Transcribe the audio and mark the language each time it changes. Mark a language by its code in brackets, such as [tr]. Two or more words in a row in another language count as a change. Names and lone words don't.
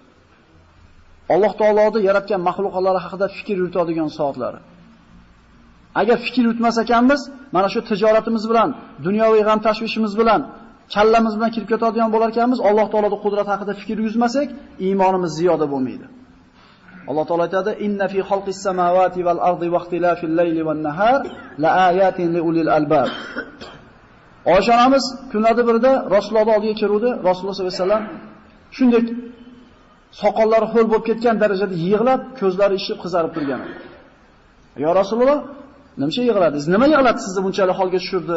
[uz] Alloh taoloning yaratgan mahluqotlari haqida fikr yuritadigan soatlari. Agar fikr yutmas ekanmiz, mana shu tijoratimiz bilan, dunyoviy g'am tashvishimiz bilan, kallamiz bilan kirib ketadigan bo'lar ekanmiz, Alloh taoloning qudrati haqida fikr yuzmasak, iymonimiz ziyoda bo'lmaydi. Alloh taolo aytadi: [ar] "إن في خلق السماوات والأرض واختلاف الليل والنهار لآيات لأولي الألباب." [uz] Oysha onamiz kunlarda birida Rasulullohning oldiga keluvdi. Rasululloh [ar] صلى الله عليه وسلم [uz] shunday soqollari ho'l bo'lib ketgan darajada yig'lab, ko'zlari ishib qizarib turgan. "Ya Rasululloh, nimcha yig'ladingiz? Nima yig'latdi sizni bunchalik holga tushirdi?"